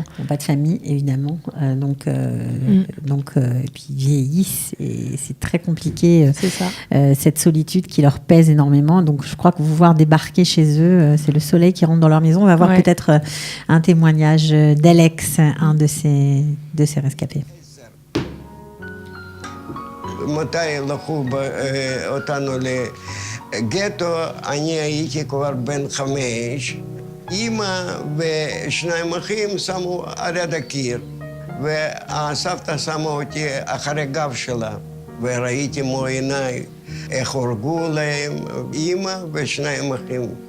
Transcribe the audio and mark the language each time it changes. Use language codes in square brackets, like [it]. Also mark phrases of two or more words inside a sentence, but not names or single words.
[fr] Ils n'ont pas de famille, évidemment. Et puis ils vieillissent et c'est très compliqué. C'est ça. Cette solitude qui leur pèse énormément. Donc, je crois que vous voir débarquer chez eux, c'est le soleil qui rentre dans leur maison. On va voir peut-être un témoignage d'Alex, un de ces rescapés. [he] מתי לקחו אותנו לגטו, אני הייתי כבר בן 5. אמא ושניים אחים שמו על יד הקיר, והסבתא שמה אותי אחרי גב שלה, וראיתי מו עיניי איך הורגו להם אמא ושניים אחים.